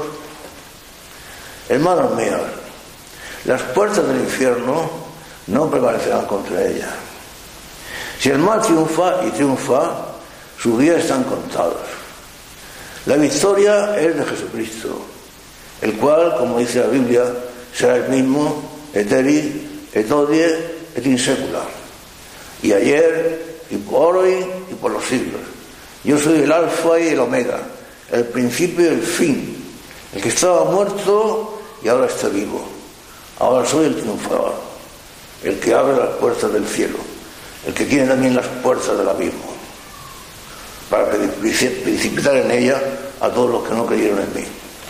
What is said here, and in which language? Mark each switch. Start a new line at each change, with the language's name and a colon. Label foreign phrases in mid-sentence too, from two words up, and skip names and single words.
Spanish: Hermanos míos, las puertas del infierno no prevalecerán contra ella. Si el mal triunfa, y triunfa, sus días están contados. La victoria es de Jesucristo, el cual, como dice la Biblia, será el mismo,
Latin: eteri, et hodie, et in secula,
Spanish: y ayer, y por hoy, y por los siglos. Yo soy el alfa y el omega, el principio y el fin, el que estaba muerto y ahora está vivo. Ahora soy el triunfador, el que abre las puertas del cielo, el que tiene también las puertas del abismo, para precipitar en ella a todos los que no creyeron en mí.